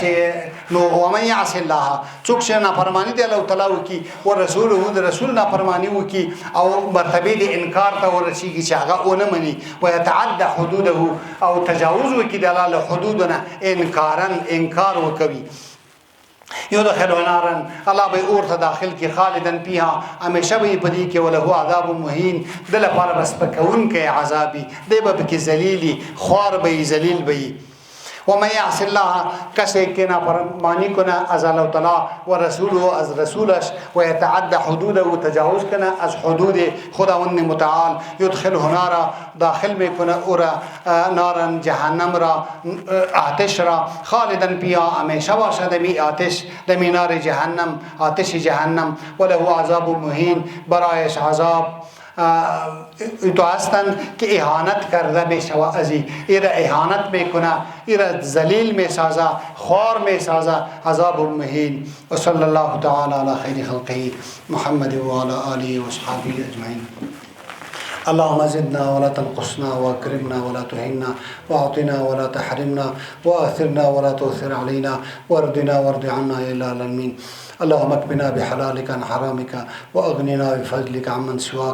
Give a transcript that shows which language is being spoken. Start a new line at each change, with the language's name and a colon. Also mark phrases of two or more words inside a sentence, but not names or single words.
Pashto: نو
Arabic: ومن یعص الله،
Pashto: څوک چې نافرمانی دی الله تعالی وکي، او رسوله، د رسول نافرمانی وکي، او مرتبه د انکار ته ورسیږي چې هغه اونه مني،
Arabic: و يتعدى حدوده،
Pashto: او تجاوز وکي د الله حدودنا، انکار وکوي.
Arabic: يدخل نارا،
Pashto: الله به اور ته داخل کی،
Arabic: خالدن فيها،
Pashto: همیشه به پدې کې،
Arabic: وله عذاب مهین،
Pashto: د لپاره بس پکون کې عذابي، دی به کې ذلیلی، خوار به ذلیل به.
Arabic: ومن يعص الله،
Persian: کسی که نافرمانی کنه از الله تعالی و رسوله، از رسولش،
Arabic: و يتعدى حدوده،
Persian: و تجاوز کنه از حدود خداوند متعال،
Arabic: يدخله نارا،
Persian: داخل میکنه او را نارا، جهنم را، آتش را،
Arabic: خالدن فيها،
Persian: همیشه باشه دمی آتش، دمی نار جهنم، آتش جهنم،
Arabic: وله عذاب مهین،
Persian: برایش عذاب تو هستند که اهانت کرده می شود، از ایره اهانت میکنه، ایره ذلیل می سازه، خوار می سازه،
Arabic: عذاب مهین. و صلی الله تعالی علی خیر خلقه محمد و علی آله و اصحابه اجمعین. اللهم زدنا ولا تنقصنا، واكرمنا ولا تهنا، واعطنا ولا تحرمنا، واثرنا ولا تؤثر علينا، وارضنا وارض عنا يا العالمين. اللهم اكفنا بحلالك عن حرامك، واغننا بفضلك عمن سواك.